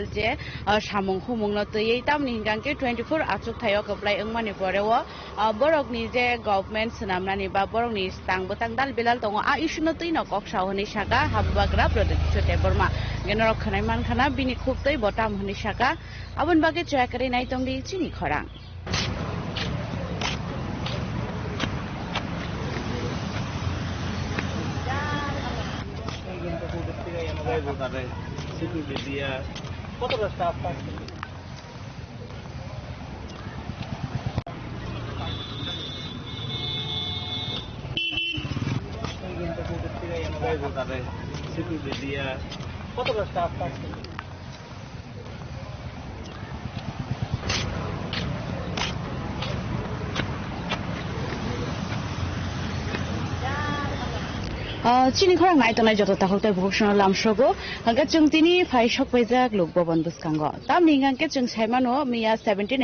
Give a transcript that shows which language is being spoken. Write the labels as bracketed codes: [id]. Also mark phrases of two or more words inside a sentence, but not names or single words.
[trp] je samung humung no tei tam ni hinggang ke 24 achuk thayo koplai engmani porewo borok ni je government sanamnani ba borok ni stang botang dal bilal tongo a issue no tei no kok sahoni saka habubagra product chote borma generok khanai man khana bini khub tei botam honi saka abon bage chakari nai tong di chini khorang [bn] কতটা স্টাফ কতটা স্টাফ [trp] chini khorang nai tonai joto takhok tai bhushan lamshogo hangga chung tini phai shok paijak lok bhavan buskango tam ningang ke chung saimano miya 17